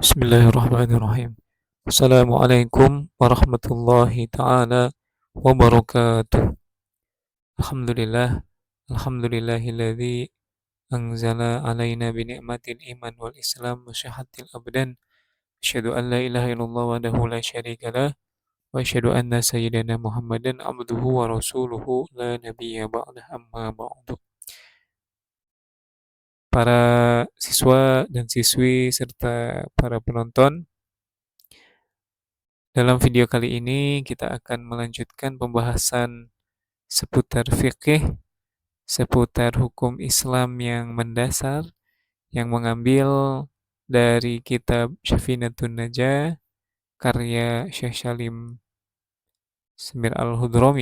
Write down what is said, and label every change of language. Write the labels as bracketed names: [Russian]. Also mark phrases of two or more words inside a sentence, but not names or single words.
[Arabic] بسم الله الرحمن الرحيم السلام عليكم ورحمة الله تعالى وبركاته. الحمد لله الحمد لله الذي أنزل علينا بنعمة الإيمان والإسلام وصحة الأبدان. أشهد أن لا إله إلا الله وحده لا شريك له وأشهد أن سيدنا محمدا عبده ورسوله لا نبي بعده أما بعد. [Indonesian] Para siswa dan siswi serta para penonton, dalam video kali ini kita akan melanjutkan pembahasan seputar fikih, seputar hukum Islam yang mendasar, yang mengambil dari kitab Syafinatun Najah karya Syekh Salim Semir Al-Hudrami.